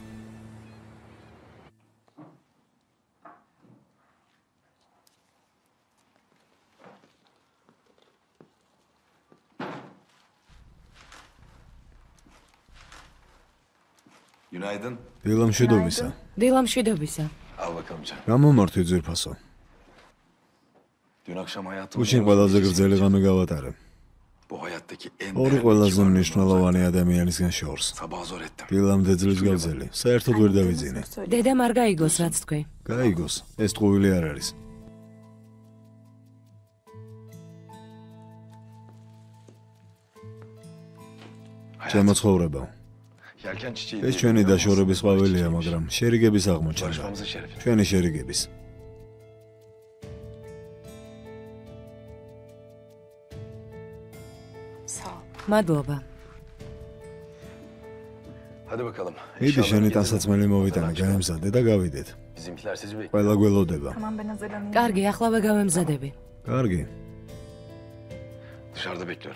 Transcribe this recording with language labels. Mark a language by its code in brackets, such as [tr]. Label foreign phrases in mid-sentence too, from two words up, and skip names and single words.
[tr] Günaydın. [ka] დილამშვიდობისა. დილამშვიდობისა. [tr] Al bakalım canım. [ka] გამომართვი ძვირფასო. [tr] Dün akşam hayatımda [ka] გუშინ ყველაზე გრძელი ღამე გავატარე. [tr] bu hayattaki en [ka] ორი ყველაზე მნიშვნელოვანი ადამიანისგან შორს. [tr] sabah zor ettim. [ka] დილამდე ძლივს გავძელი. საერთოდ ვერ დავიძინე. დედამ არ გაიგოს რაც თქვი. გაიგოს, ეს ტყუილი არ არის. ჩემო ცხოვრებაო. [tr] Yelken çiçeği [ka] ეს ჩვენი დაშორების ყვავილია, მაგრამ შერიგების აღმოჩნდა. [tr] barışmamızın şerefi. [ka] ჩვენი შერიგების. მადლობა. [tr] Hadi bakalım. [ka] იდი შენი ტანსაცმელი მოვიტანე, გაემზადე და გავიდეთ. [tr] Bizimkiler sizi bekliyor. [ka] ყველა გველოდება. კარგი, ახლავე გავემზადები. კარგი, [tr] Dışarıda bekliyorum.